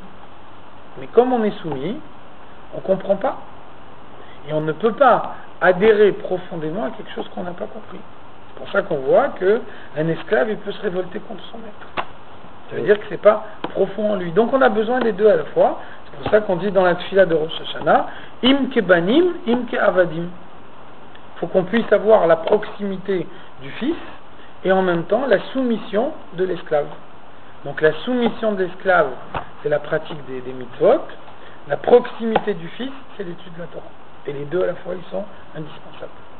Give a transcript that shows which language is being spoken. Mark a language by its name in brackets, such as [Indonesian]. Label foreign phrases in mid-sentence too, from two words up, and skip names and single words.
[French] Mais comme on est soumis, on ne comprend pas. Et on ne peut pas adhérer profondément à quelque chose qu'on n'a pas compris. C'est pour ça qu'on voit qu'un esclave, il peut se révolter contre son maître. Ça veut dire que c'est pas profond en lui. Donc on a besoin des deux à la fois. C'est pour ça qu'on dit dans la tfila de Rosh Hashanah, [Hebrew] אם כבנים אם כעבדים. [French] Il faut qu'on puisse avoir la proximité du fils et en même temps la soumission de l'esclave. Donc la soumission de l'esclave, c'est la pratique des mitzvot. La proximité du fils, c'est l'étude de la Torah. Et les deux à la fois, ils sont indispensables.